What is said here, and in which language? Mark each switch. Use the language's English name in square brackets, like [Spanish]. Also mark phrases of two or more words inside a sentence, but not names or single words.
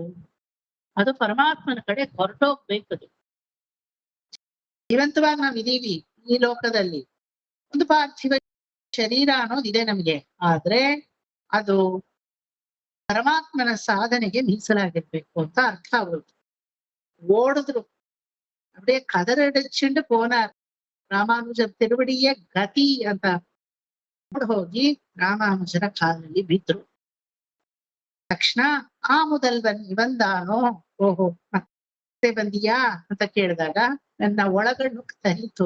[Kannada] ಅದು ಪರಮಾತ್ಮನ ಕಡೆ ಹೊರಟೋಗ್ಬೇಕದು. ಜೀವಂತವಾಗಿ ನಾವಿದೀವಿ ಈ ಲೋಕದಲ್ಲಿ, ಒಂದು ಪಾರ್ಥಿವ ಶರೀರ ಅನ್ನೋದಿದೆ ನಮ್ಗೆ. ಆದ್ರೆ ಅದು ಪರಮಾತ್ಮನ ಸಾಧನೆಗೆ ಮೀಸಲಾಗಿರ್ಬೇಕು ಅಂತ ಅರ್ಥ ಆಗೋದು. [Tamil] ಓಡಿದ್ರು அப்படியே கதறடிச்சுண்டு போனார். [Kannada] ರಾಮಾನುಜರ ತಿರುವಡಿಯ ಗತಿ ಅಂತ ಹೋಗಿ ರಾಮಾನುಜರ ಕಾಲಲ್ಲಿ ಬಿದ್ರು. ತಕ್ಷಣ ಆ முதல்வன் ಇವಂದಾನೋ, ಓಹೋ ಮತ್ತೆ ಬಂದಿಯಾ ಅಂತ ಕೇಳಿದಾಗ ನನ್ನ ಒಳಗಣ್ಣು ತರಿತು.